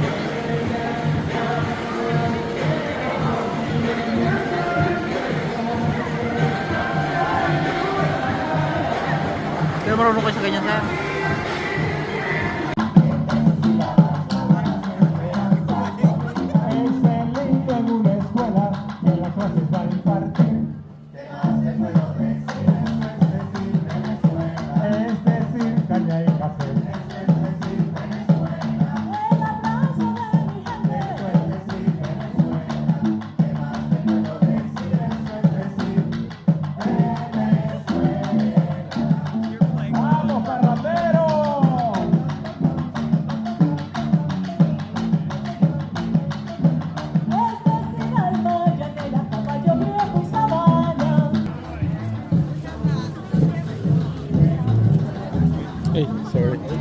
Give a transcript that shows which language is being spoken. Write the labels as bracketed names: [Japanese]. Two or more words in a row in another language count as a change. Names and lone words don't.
[Filipino] Pero marunong kayo sa ganyan sir? [Spanish] Excelente en una escuela, en las clases va a impartir. Es decir, caña y café. ¡Vamos, parranderos! [English] Hey, sorry.